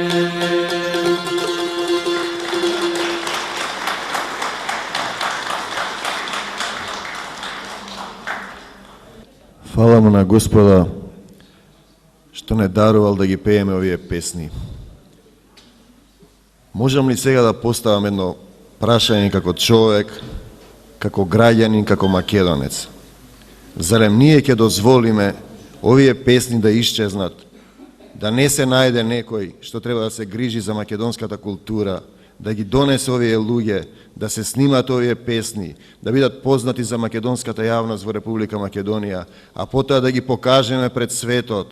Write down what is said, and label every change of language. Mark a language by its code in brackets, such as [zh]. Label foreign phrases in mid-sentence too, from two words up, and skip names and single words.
[mk] Hvala mu na Gospoda što ne daroval da gi pejeme ovije pesni. Možem li сега да поставам едно прашање како човек, како граѓанин, како македонец? Зарем ние ќе дозволиме овие песни да исчезнат, да не се најде некој што треба да се грижи за македонската култура, да ги донесе овие луѓе, да се снимат овие песни, да бидат познати за македонската јавност во Република Македонија, а потоа да ги покажеме пред светот.